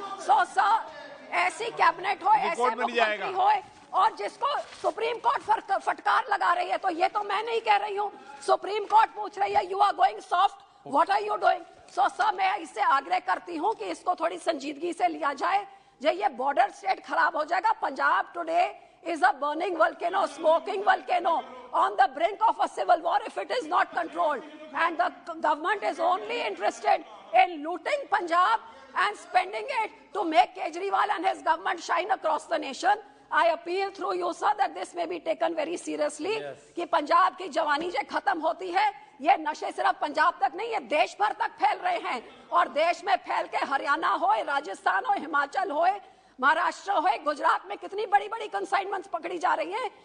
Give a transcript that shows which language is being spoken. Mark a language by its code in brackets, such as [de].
[hi] So sir, ऐसी cabinet हो, ऐसे मुख्यमंत्री होए, और जिसको सुप्रीम कोर्ट फटकार लगा रही है, तो ये तो मैं नहीं कह रही हूँ, सुप्रीम कोर्ट पूछ रही है, [en] You are going soft, what are you doing. [hi] So sir, मैं इससे आग्रह करती हूँ कि इसको थोड़ी संजीदगी से लिया जाए। जो ये बॉर्डर स्टेट खराब हो जाएगा। [en] Punjab today is a burning volcano, smoking volcano on the brink of a civil war if it is not controlled, and the government is only interested in looting Punjab and spending it to make Kejriwal and his government shine across the nation. I appeal through you sir that this may be taken very seriously, [hi] कि पंजाब की जवानी जो खत्म होती है, ये नशे सिर्फ पंजाब तक नहीं, ये देश भर तक फैल रहे हैं, और देश में फैल के हरियाणा हो, राजस्थान हो, हिमाचल हो, महाराष्ट्र हो, गुजरात में कितनी बड़ी बड़ी कंसाइनमेंट्स पकड़ी जा रही हैं।